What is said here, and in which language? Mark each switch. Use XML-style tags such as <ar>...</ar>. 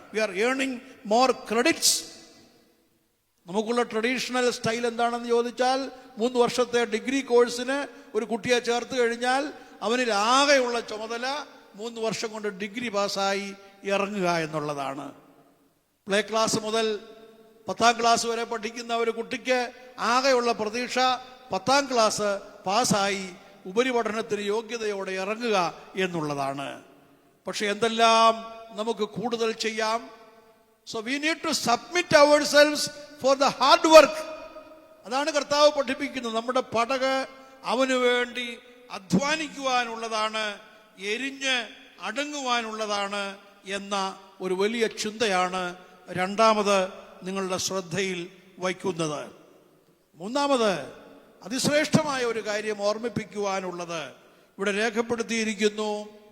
<en>We are earning more credits.</en> <ml>നമുക്കുള്ള traditional style എന്താണെന്ന് ചോദിച്ചാൽ 3 വർഷത്തെ ഡിഗ്രി കോഴ്സിന് ഒരു കുട്ടിയെ ചേർത്ത് കഴിഞ്ഞാൽ അവനിൽ ആകെയുള്ള ചുമതല 3 വർഷം കൊണ്ട് ഡിഗ്രി പാസ്സായി ഇറങ്ങുക എന്നുള്ളതാണ്. പ്ലേ ക്ലാസ് മുതൽ 10ാം ക്ലാസ് വരെ പഠിക്കുന്ന ഒരു കുട്ടിക്ക് ആകെയുള്ള പ്രതീക്ഷ 10ാം ക്ലാസ് പാസ്സായി ഉപരിപഠനത്തിന് യോഗ്യതയോടെ ഇറങ്ങുക എന്നുള്ളതാണ്. പക്ഷെ എന്തെല്ലാം നമുക്ക് കൂടുതൽ ചെയ്യാം.</ml> <en>So we need to submit ourselves for the hard work.</en> <ml>അതാണ് കർത്താവ് പഠിപ്പിക്കുന്നത്. നമ്മുടെ പടക് അവന് വേണ്ടി അധ്വാനിക്കുവാനുള്ളതാണ്, എരിഞ്ഞ് അടങ്ങുവാനുള്ളതാണ് എന്ന ഒരു വലിയ ചിന്തയാണ് രണ്ടാമത് നിങ്ങളുടെ ശ്രദ്ധയിൽ വയ്ക്കുന്നത്. മൂന്നാമത് അതിശ്രേഷ്ഠമായ ഒരു കാര്യം ഓർമ്മിപ്പിക്കുവാനുള്ളത് ഇവിടെ രേഖപ്പെടുത്തിയിരിക്കുന്നു.</ml>